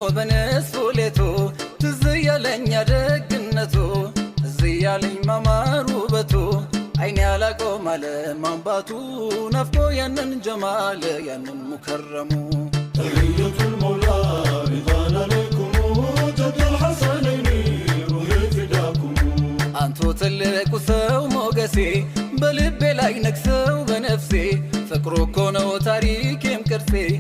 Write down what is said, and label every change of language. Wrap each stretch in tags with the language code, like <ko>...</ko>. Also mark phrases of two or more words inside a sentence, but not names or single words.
<am>በነሱ ሌቱ ትዝ እያለኝ ደግነቱ፣ ትዝ እያለኝ ማማሩ ውበቱ፣ አይኔ አላቆም አለ ማንባቱ፣ ናፍቆ ያንን ጀማል ያንን ሙከረሙ።</am> <ar>تحية المولى رضا عليكم جد الحسنين روحي فداكم።</ar> <am>አንቱ ትልቁ ሰው ሞገሴ፣ በልቤ ላይ ነግሰው በነፍሴ፣ ፍቅሩ እኮ ነው ታሪኬም ቅርሴ፣</am>